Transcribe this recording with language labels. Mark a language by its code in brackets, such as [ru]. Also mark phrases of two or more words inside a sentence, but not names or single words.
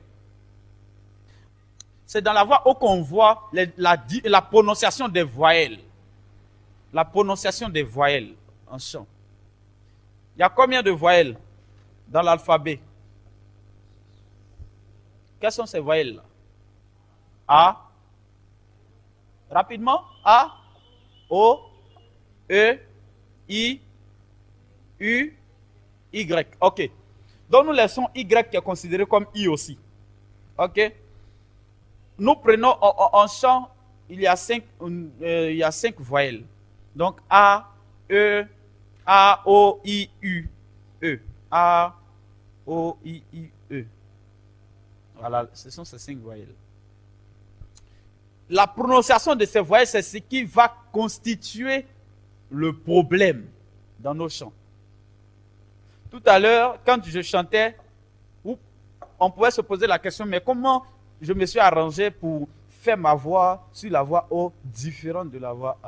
[fr] C'est dans la voix O qu'on voit la prononciation des voyelles. La prononciation des voyelles en chant. Il y a combien de voyelles dans l'alphabet? Quelles sont ces voyelles-là? A. Rapidement. A. O. E. I. U. Y. OK. Donc nous laissons Y qui est considéré comme I aussi. OK. Nous prenons en chant, il y a 5 voyelles. Donc A, E, A, O, I, U, E. A, O, I, E. Voilà, ce sont ces 5 voyelles. La prononciation de ces voyelles, c'est ce qui va constituer le problème dans nos chants. Tout à l'heure, quand je chantais, on pouvait se poser la question, mais comment je me suis arrangé pour faire ma voix sur la voix O différente de la voix A?